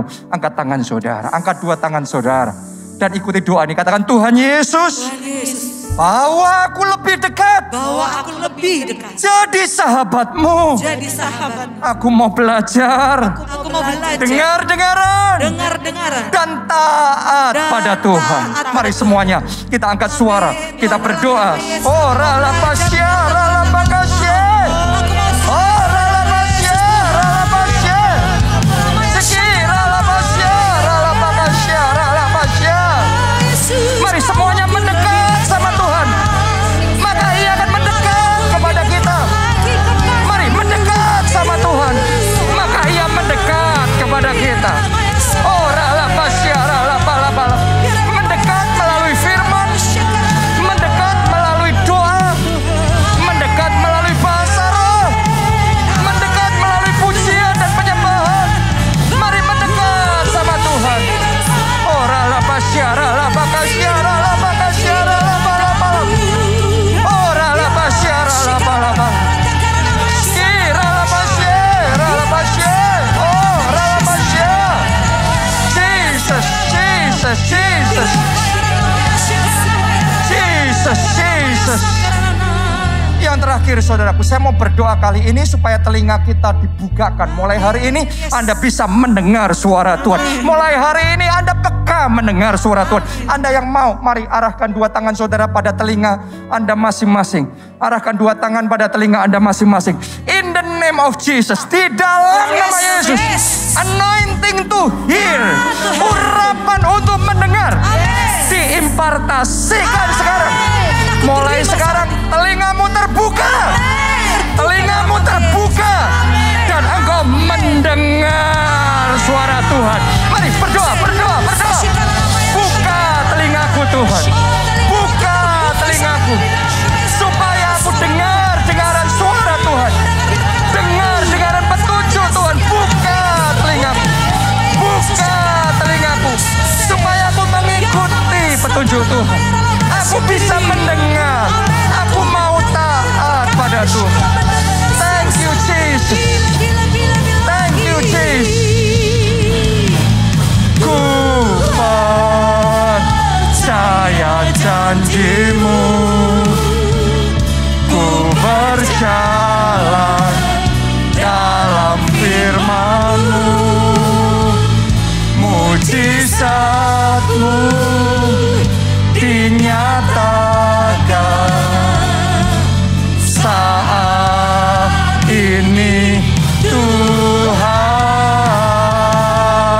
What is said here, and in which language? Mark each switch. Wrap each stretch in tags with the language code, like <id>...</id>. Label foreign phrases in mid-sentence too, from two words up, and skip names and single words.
<id>Angkat tangan saudara, angkat 2 tangan saudara. Dan ikuti doa ini, katakan, Tuhan Yesus, bawa aku lebih dekat. Jadi sahabat-Mu. Aku mau belajar. Dengar-dengaran. Dan taat pada Tuhan. Mari semuanya kita angkat suara. Kita berdoa. Oh ralapasya, ralapakasya. Oh ralapasya, ralapasya. Seki ralapasya, ralapakasya, ralapasya. Mari semuanya mendekat sama Tuhan. Maka Ia akan mendekat kepada kita. Mari mendekat sama Tuhan. Maka Ia mendekat kepada kita. Oh ralapasya, ralapalapala. Mendekat melalui firman. Mendekat melalui doa. Mendekat melalui bahasa roh. Mendekat melalui pujian dan penyembahan. Mari mendekat sama Tuhan. Oh ralapasya, ralapakasya, ralapakasya, ralapalapala. Oh ralapasya, ralapalapala. Ralapasya, ralapasya. Oh ralapasya. Jesus, Jesus, Jesus. Jesus, Jesus. Yang terakhir saudaraku, saya mau berdoa kali ini supaya telinga kita dibukakan. Mulai hari ini Anda bisa mendengar suara Tuhan. Mulai hari ini Anda peka mendengar suara Tuhan. Anda yang mau, mari arahkan 2 tangan saudara pada telinga Anda masing-masing. Arahkan 2 tangan pada telinga Anda masing-masing.</id> <en>In the name of Jesus,</en> <id>di dalam nama Yesus.</id> <en>Anointing to hear.</en> <id>Urapan untuk mendengar. Diimpartasikan sekarang. Mulai sekarang telingamu terbuka. Telingamu terbuka. Dan engkau mendengar suara Tuhan. Mari berdoa, berdoa, berdoa. Buka telingaku Tuhan. Buka telingaku. Supaya aku dengar-dengaran suara Tuhan. Dengar-dengaran petunjuk Tuhan. Buka telingaku. petunjuk Tuhan. Aku bisa mendengar. Aku mau taat pada Tuhan.</id> <en>Thank you Jesus. Thank you Jesus.</en> <id>Ku percaya janji-Mu. Ku berjalan dalam firman-Mu. Mujizat-Mu dinyatakan saat ini Tuhan.</id>